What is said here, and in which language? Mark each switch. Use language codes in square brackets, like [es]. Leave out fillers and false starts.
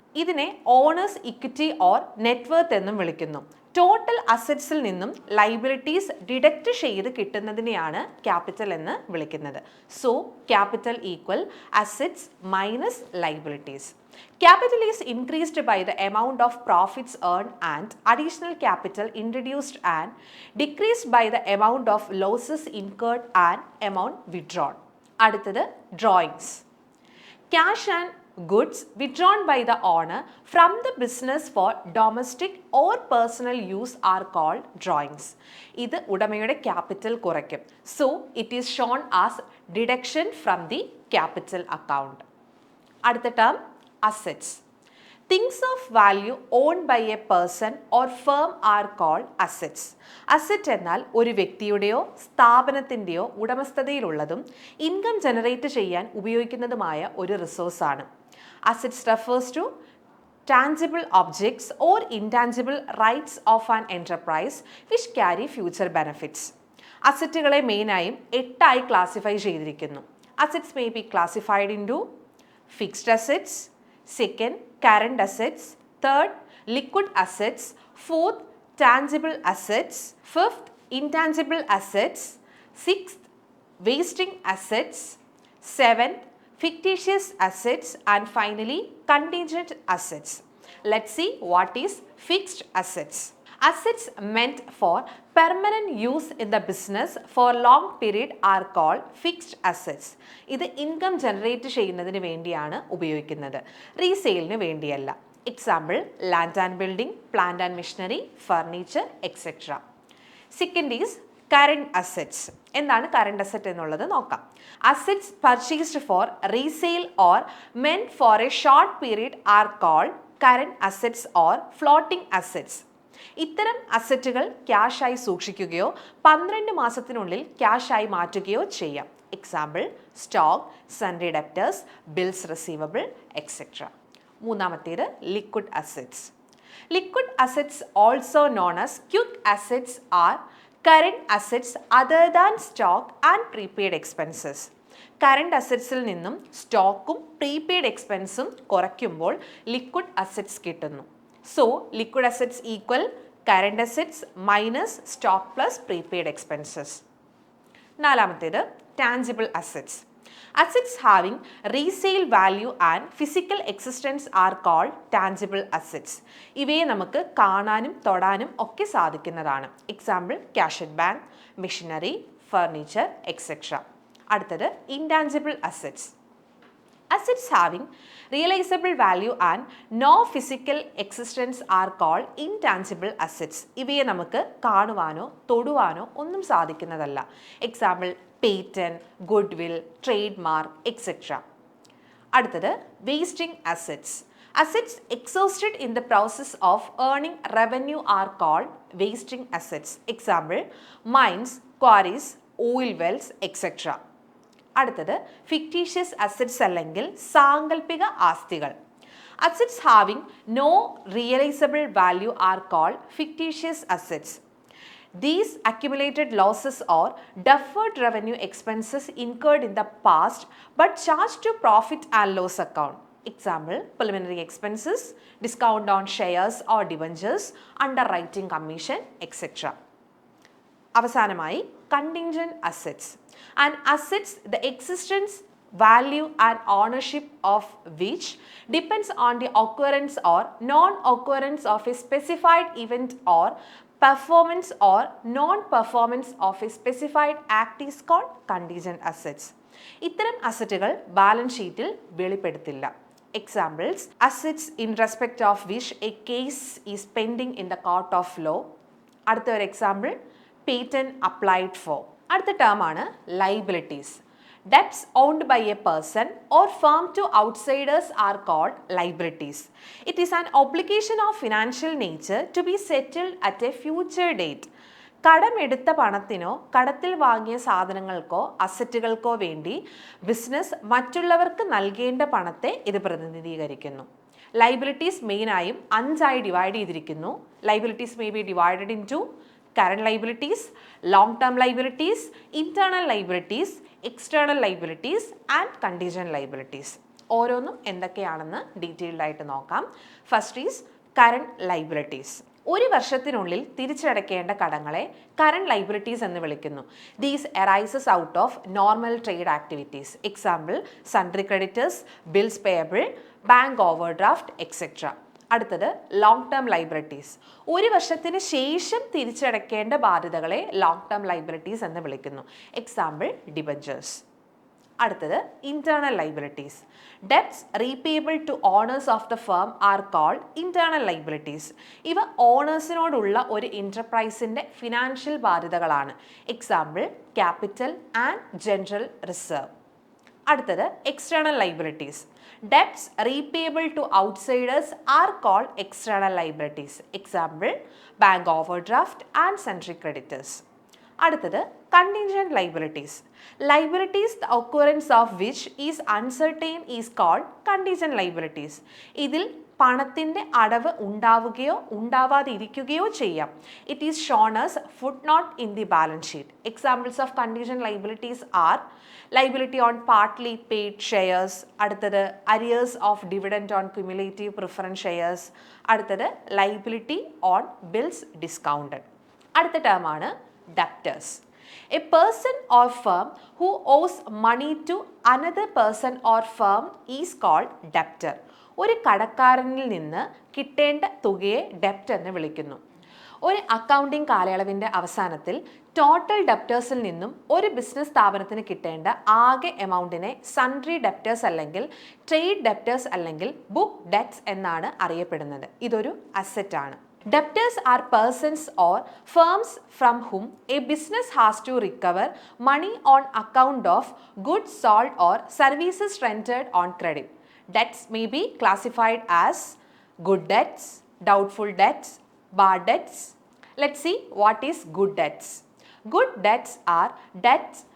[ml] ഇതിനെ owners equity or net worth എന്നും വിളിക്കുന്നു. ടോട്ടൽ അസറ്റ്സിൽ നിന്നും ലൈബിലിറ്റീസ് ഡിഡക്റ്റ് ചെയ്ത് കിട്ടുന്നതിനെയാണ് ക്യാപിറ്റൽ എന്ന് വിളിക്കുന്നത്. [en] So capital equal assets minus liabilities. Capital is increased by the amount of profits earned and additional capital introduced and decreased by the amount of losses incurred and amount withdrawn. [ml] അടുത്തത് drawings. [en] Cash and goods withdrawn by the owner from the business for domestic or personal use are called drawings. [ml] ഇത് ഉടമയുടെ capital കുറയ്ക്കും. [en] So it is shown as deduction from the capital account. [ml] അടുത്ത term assets. [en] Things of value owned by a person or firm are called assets. [ml] Asset എന്നാൽ ഒരു വ്യക്തിയുടെയോ സ്ഥാപനത്തിൻ്റെയോ ഉടമസ്ഥതയിലുള്ളതും income generate ചെയ്യാൻ ഉപയോഗിക്കുന്നതുമായ ഒരു റിസോഴ്സാണ്. [en] Assets refers to tangible objects or intangible rights of an enterprise which carry future benefits. [ml] അസറ്റുകളെ മെയിനായും 8ആയി classify ചെയ്തിരിക്കുന്നു. [en] Assets may be classified into fixed assets, second current assets, third liquid assets, fourth tangible assets, fifth intangible assets, sixth wasting assets, seventh fictitious assets and finally contingent assets. Let's see what is fixed assets. Assets meant for permanent use in the business for long period are called fixed assets. [ml] ഇത് income generate ചെയ്യുന്നതിന് വേണ്ടിയാണ് ഉപയോഗിക്കുന്നത്, റീസെയിലിന് വേണ്ടിയല്ല. [en] Example land and building, plant and machinery, furniture etcetera. Second is current assets. [ml] എന്താണ് current asset എന്നുള്ളത് നോക്കാം. [en] Assets purchased for resale or meant for a short period are called current assets or floating assets. [ml] ഇത്തരം അസറ്റുകൾ ക്യാഷായി സൂക്ഷിക്കുകയോ 12 മാസത്തിനുള്ളിൽ ക്യാഷായി മാറ്റുകയോ ചെയ്യാം. [en] Example stock, sundry debtors, bills receivable etcetera. [ml] മൂന്നാമത്തേത് liquid assets. [en] Liquid assets, also known as quick assets, are current assets other than stock and prepaid expenses. [ml] Current അസറ്റ്സിൽ നിന്നും സ്റ്റോക്കും prepaid എക്സ്പെൻസും കുറയ്ക്കുമ്പോൾ liquid assets കിട്ടുന്നു. [en] So liquid assets equal current assets minus stock plus prepaid expenses. [ml] നാലാമത്തേത് tangible assets. [en] Assets having resale value and physical existence are called tangible assets. [ml] ഇവയെ നമുക്ക് കാണാനും തൊടാനും ഒക്കെ സാധിക്കുന്നതാണ്. [en] Example cash at bank, machinery, furniture etcetera. [ml] അടുത്തത് intangible assets. [en] Assets having realizable value and no physical existence are called intangible assets. [ml] ഇവയെ നമുക്ക് കാണുവാനോ തൊടുവാനോ ഒന്നും സാധിക്കുന്നതല്ല. [en] Example patent, goodwill, trade mark etcetera. അടുത്തത് wasting assets. Assets exhausted in the process of earning revenue are called wasting assets. Example mines, quarries, oil wells etcetera. [ml] അടുത്തത് fictitious assets അല്ലെങ്കിൽ സാങ്കല്പിക ആസ്തികൾ. [en] Assets having no realisable value are called fictitious assets. These accumulated losses or deferred revenue expenses incurred in the past but charged to profit and loss account. Example, preliminary expenses, discount on shares or debentures, underwriting commission, etc. അവസാനമായി contingent assets. And assets, the existence, value and ownership of which depends on the occurrence or non-occurrence of a specified event or performance or non-performance of a specified act is called contingent assets. [ml] ഇത്തരം അസറ്റുകൾ balance ഷീറ്റിൽ വെളിപ്പെടുത്തില്ല. [en] Examples assets in respect of which a case is pending in the court of law. [ml] അടുത്ത ഒരു [en] Example patent applied for. [ml] അടുത്ത term ആണ് liabilities. [en] Debts owned by a person or firm to outsiders are called liabilities. It is an obligation of financial nature to be settled at a future date. [ml] കടമെടുത്ത പണത്തിനോ കടത്തിൽ വാങ്ങിയ സാധനങ്ങൾക്കോ അസറ്റുകൾക്കോ വേണ്ടി business മറ്റുള്ളവർക്ക് നൽകേണ്ട പണത്തെ ഇത് പ്രതിനിധീകരിക്കുന്നു. Liabilities മെയിനായും 5ആയി divide ചെയ്തിരിക്കുന്നു. [en] Liabilities may be divided into current liabilities, long-term liabilities, internal liabilities, external liabilities and contingent liabilities. [ml] ഓരോന്നും എന്തൊക്കെയാണെന്ന് ഡീറ്റെയിൽഡ് ആയിട്ട് നോക്കാം. [en] First is current liabilities. [ml] ഒരു വർഷത്തിനുള്ളിൽ തിരിച്ചടയ്ക്കേണ്ട കടങ്ങളെ കറണ്ട് ലൈബിലിറ്റീസ് എന്ന് വിളിക്കുന്നു. [en] These arises out of normal trade activities. Example sundry creditors, bills payable, bank overdraft etcetera. [ml] അടുത്തത് ലോങ് ടേം ലൈബിലിറ്റീസ്. ഒരു വർഷത്തിന് ശേഷം തിരിച്ചടയ്ക്കേണ്ട ബാധ്യതകളെ ലോങ് ടേം ലൈബിലിറ്റീസ് എന്ന് വിളിക്കുന്നു. Example debentures. അടുത്തത് internal liabilities. [en] Debts repayable to owners of the firm are called internal liabilities. [ml] ഇവ ഓണേഴ്സിനോടുള്ള ഒരു എന്റർപ്രൈസിന്റെ financial ബാധ്യതകളാണ്. [en] Example capital and general reserve. [ml] അടുത്തത് external liabilities. [en] Debts repayable to outsiders are called external liabilities. Example, bank overdraft and sundry creditors. അടുത്തത് contingent liabilities. Liabilities the occurrence of which is uncertain is called contingent liabilities. [ml] ഇതിൽ പണത്തിൻ്റെ അടവ് ഉണ്ടാവുകയോ ഉണ്ടാവാതിരിക്കുകയോ ചെയ്യാം. [en] It is shown as foot note in the balance sheet. Examples of condition liabilities are liability on partly paid shares. അടുത്തത് arrears of dividend on cumulative preference shares. അടുത്തത് liability on bills discounted. [ml] അടുത്ത ടേമാണ് debtors. [en] A person or firm who owes money to another person or firm is called debtor. [ml] ഒരു കടക്കാരനിൽ നിന്ന് കിട്ടേണ്ട തുകയെ ഡെപ്റ്റ് എന്ന് വിളിക്കുന്നു. ഒരു accounting കാലയളവിൻ്റെ അവസാനത്തിൽ ടോട്ടൽ ഡെപ്റ്റേഴ്സിൽ നിന്നും ഒരു ബിസിനസ് സ്ഥാപനത്തിന് കിട്ടേണ്ട ആകെ എമൗണ്ടിനെ സൺട്രി ഡെപ്റ്റേഴ്സ് അല്ലെങ്കിൽ ട്രേഡ് ഡെപ്റ്റേഴ്സ് അല്ലെങ്കിൽ ബുക്ക് ഡെറ്റ്സ് എന്നാണ് അറിയപ്പെടുന്നത്. ഇതൊരു അസറ്റാണ്. [en] Debtors are persons or firms from whom a business has to recover money on account of goods sold or services rendered on credit. Debts may be classified as good debts, doubtful debts, bad debts. Let's see what is good debts. Good debts are debts